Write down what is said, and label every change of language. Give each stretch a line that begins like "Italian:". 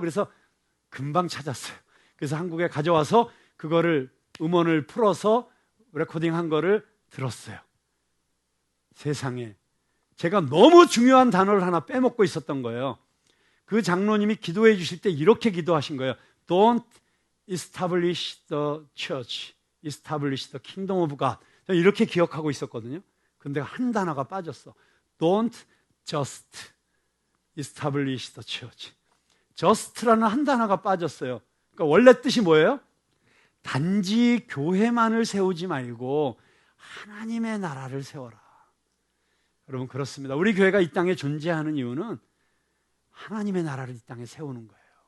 Korean: 그래서 금방 찾았어요. 그래서 한국에 가져와서 그거를 음원을 풀어서 레코딩한 거를 들었어요. 세상에, 제가 너무 중요한 단어를 하나 빼먹고 있었던 거예요. 그 장로님이 기도해 주실 때 이렇게 기도하신 거예요.
English: Don't establish the church, establish the kingdom of God.
Korean: 이렇게 기억하고 있었거든요. 근데 한 단어가 빠졌어.
English: Don't just establish the church.
Korean: just라는 한 단어가 빠졌어요. 그러니까 원래 뜻이 뭐예요? 단지 교회만을 세우지 말고 하나님의 나라를 세워라. 여러분, 그렇습니다. 우리 교회가 이 땅에 존재하는 이유는 하나님의 나라를 이 땅에 세우는 거예요.